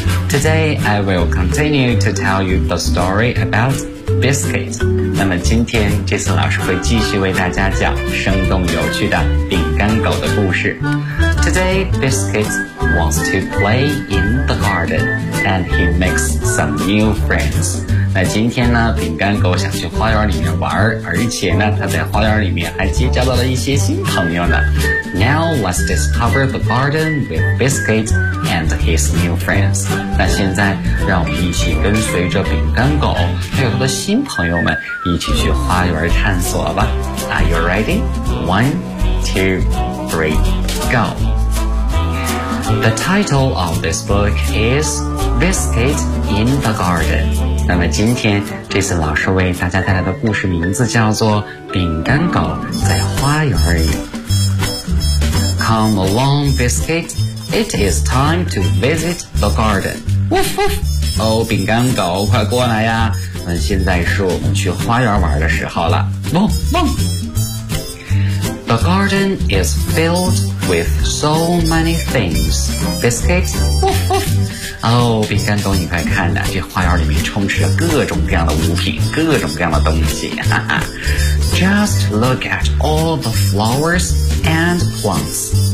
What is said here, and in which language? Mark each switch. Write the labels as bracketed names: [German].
[English] Today I will continue to tell you the story about Biscuit. [Chinese] 那么今天 Jason 老师会继续为大家讲生动有趣的饼干狗的故事。 [English] Today Biscuit wants to play in the garden and he makes some new friends. [Chinese] 那今天呢，饼干狗想去花园里面玩，而且呢，他在花园里面还结交到了一些新朋友呢。 [English] Now let's discover the garden with Biscuit and his new friends. [Chinese] 那现在让我们一起跟随着饼干狗还有他的新朋友们一起去花园探索吧。 [English] Are you ready? 1, 2, 3, go! The title of this book is Biscuit in the Garden. [Chinese] 那么今天这次老师为大家带来的故事名字叫做饼干狗在花园里。 [English] Come along, Biscuit. It is time to visit the garden. Woof woof. [Chinese] 哦，饼干狗快过来呀。那现在是我们去花园玩的时候了。汪汪。 [English] The garden is filled with so many things. Biscuit, woof woof. [Chinese] Oh, 饼干狗，你快看呐，这花园里面充斥着各种各样的物品，各种各样的东西。 [English] Just look at all the flowers and plants.